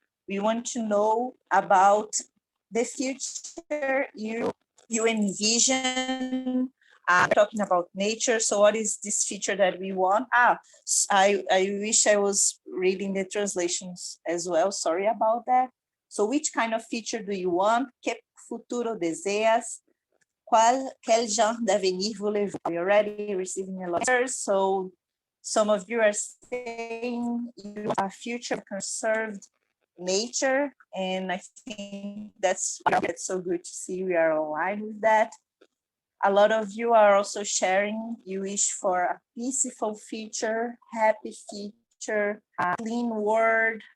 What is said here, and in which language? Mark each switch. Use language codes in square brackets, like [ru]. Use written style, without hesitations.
[en] We want to know about the future you envision. Talking about nature, so what is this future that we want? I wish I was reading the translations as well. Sorry about that. So which kind of future do you want? [es] Que futuro deseas? [fr] Quel genre d'avenir voulez-vous? [en] We're already receiving a lot of answers. So some of you are saying you want a future conserved nature, and I think that's so good to see we are aligned with that. A lot of you are also sharing you wish for a peaceful future, happy future, a clean world.